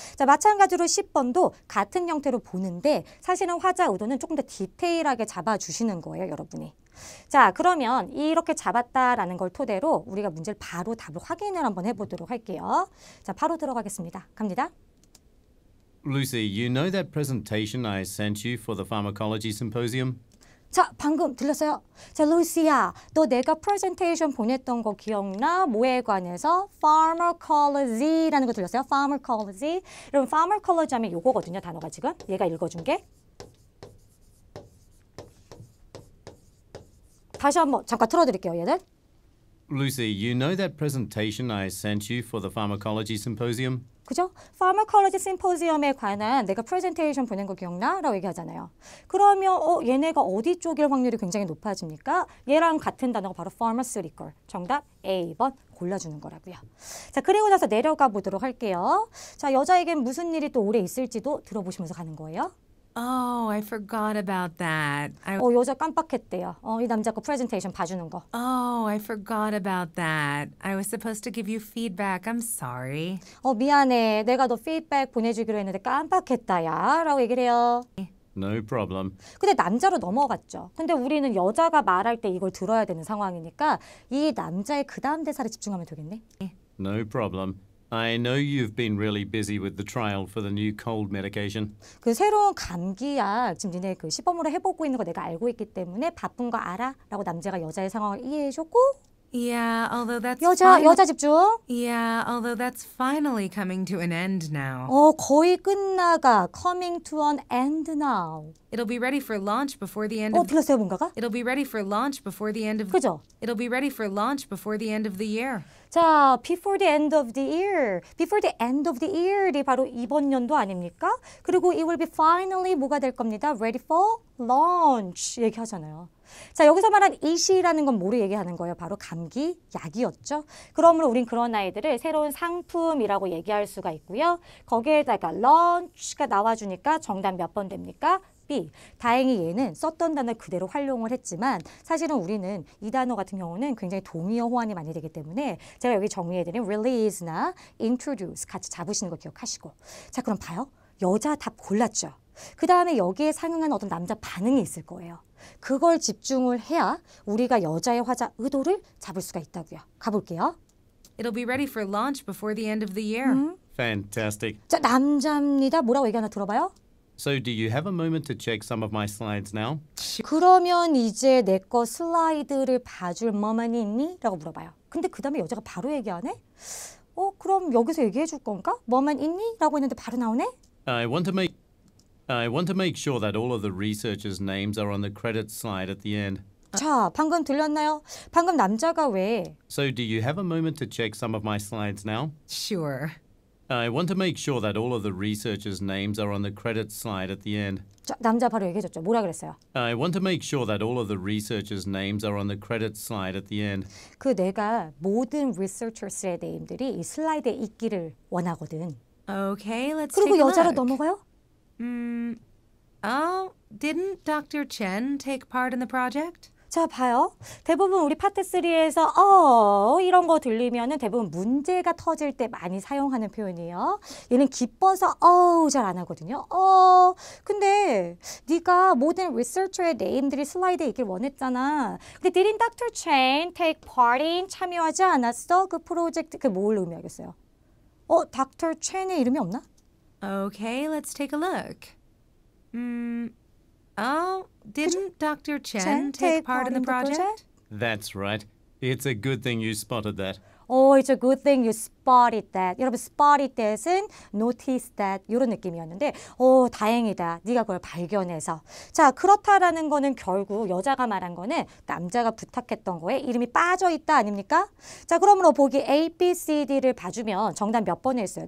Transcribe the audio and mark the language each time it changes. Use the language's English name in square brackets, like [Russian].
[Korean] 자, 마찬가지로 10번도 같은 형태로 보는데 사실은 화자 의도는 조금 더 디테일하게 잡아주시는 거예요, 여러분이. 자, 그러면 이렇게 잡았다라는 걸 토대로 우리가 문제를 바로 답을 확인을 한번 해보도록 할게요. 자, 바로 들어가겠습니다. 갑니다. [English] Lucy, you know that presentation I sent you for the pharmacology symposium? [Korean] 자, 방금 들렸어요? 자, 루시야, 너 내가 프레젠테이션 보냈던 거 기억나? 뭐에 관해서? Pharmacology라는 거 들렸어요? [English] Pharmacology. [Korean] 여러분, pharmacology 하면 요거거든요, 단어가 지금. 얘가 읽어준 게. 다시 한번 잠깐 틀어드릴게요, 얘들. [English] Lucy, you know that presentation I sent you for the pharmacology symposium? [Korean] 그죠? Pharmacology Symposium에 관한 내가 프레젠테이션 보낸 거 기억나? 라고 얘기하잖아요. 그러면 얘네가 어디 쪽일 확률이 굉장히 높아집니까? 얘랑 같은 단어가 바로 pharmaceutical. 정답 A번 골라주는 거라고요. 자, 그리고 나서 내려가 보도록 할게요. 자, 여자에겐 무슨 일이 또 오래 있을지도 들어보시면서 가는 거예요. [English] Oh, I forgot about that. [Korean] 여자 깜빡했대요. 이 남자 거 프레젠테이션 봐주는 거. [English] Oh, I forgot about that. I was supposed to give you feedback. I'm sorry. [Korean] 미안해. 내가 너 피드백 보내주기로 했는데 깜빡했다, 야. 라고 얘기를 해요. [English] No problem. [Korean] 근데 남자로 넘어갔죠. 근데 우리는 여자가 말할 때 이걸 들어야 되는 상황이니까 이 남자의 그 다음 대사를 집중하면 되겠네. [English] No problem. I know you've been really busy with the trial for the new cold medication. [Korean] 그 새로운 감기약 지금 니네 그 시범으로 해보고 있는 거 내가 알고 있기 때문에 바쁜 거 알아? 라고 남자가 여자의 상황을 이해해줬고 [English] Yeah, although that's [Korean] 여자 집중. [English] Yeah, although that's finally coming to an end now. [Korean] 거의 끝나가. [English] Coming to an end now. It'll be ready for launch before the end of [Korean] 들렸어요 뭔가가? [English] It'll be ready for launch before the end of [Korean] 그죠? [English] It'll be ready for launch before the end of the year. 자, before the end of the year. Before the end of the year이 [Korean] 바로 이번 연도 아닙니까? 그리고 [English] it will be finally [Korean] 뭐가 될 겁니다. [English] Ready for launch [Korean] 얘기하잖아요. 자, 여기서 말한 it이라는 건 뭐를 얘기하는 거예요? 바로 감기 약이었죠. 그러므로 우린 그런 아이들을 새로운 상품이라고 얘기할 수가 있고요. 거기에다가 launch가 나와주니까 정답 몇 번 됩니까? B. 다행히 얘는 썼던 단어 그대로 활용을 했지만 사실은 우리는 이 단어 같은 경우는 굉장히 동의어 호환이 많이 되기 때문에 제가 여기 정리해드린 release나 introduce 같이 잡으시는 거 기억하시고. 자, 그럼 봐요. 여자 답 골랐죠. 그 다음에 여기에 상응한 어떤 남자 반응이 있을 거예요. 그걸 집중을 해야 우리가 여자의 화자 의도를 잡을 수가 있다고요. 가볼게요. [English] It'll be ready for launch before the end of the year. Fantastic. [Korean] 자, 남자입니다. 뭐라고 얘기하나 들어봐요. [English] So do you have a moment to check some of my slides now? [Korean] 그러면 이제 내 거 슬라이드를 봐줄 뭐만이 있니? 라고 물어봐요. 근데 그 다음에 여자가 바로 얘기하네? 그럼 여기서 얘기해 줄 건가? 뭐만 있니? 라고 했는데 바로 나오네? [English] I want to make sure that all of the researchers' names are on the credits slide at the end. [Korean] 자, 방금 들렸나요? 방금 남자가 왜? [English] So do you have a moment to check some of my slides now? Sure. I want to make sure that all of the researchers' names are on the credits slide at the end. [Korean] 자, 남자 바로 얘기해 줬죠. 뭐라 그랬어요? [English] I want to make sure that all of the researchers' names are on the credits slide at the end. [Korean] 그 내가 모든 researchers의 네임들이 이 슬라이드에 있기를 원하거든. [English] Okay, let's [Korean] 그리고 [English] take a [Korean] 여자로 [English] look. [Korean] 넘어가요? [English] Oh, didn't Dr. Chen take part in the project? [Korean] 자, 봐요. 대부분 우리 파트 3에서 이런 거 들리면은 대부분 문제가 터질 때 많이 사용하는 표현이에요. 얘는 기뻐서 잘 안 하거든요. 근데 네가 모든 리서처의 네임들이 슬라이드에 있길 원했잖아. 근데 [English] didn't Dr. Chen take part in [Korean] 참여하지 않았어? 그 프로젝트 뭘 의미하겠어요? [English] Dr. [Korean] Chen의 이름이 없나? [English] Okay, let's take a look. Oh, didn't Dr. Chen take part in the project? That's right. It's a good thing you spotted that. It's a good thing you spotted that. [Korean] 여러분, [English] spotted that [Korean] 은 [English] notice that [Korean] 이런 느낌이었는데 다행이다. 네가 그걸 발견해서. 자, 그렇다라는 거는 결국 여자가 말한 거는 남자가 부탁했던 거에 이름이 빠져있다 아닙니까? 자, 그러므로 보기 A, B, C, D를 봐주면 정답 몇 번에 있어요?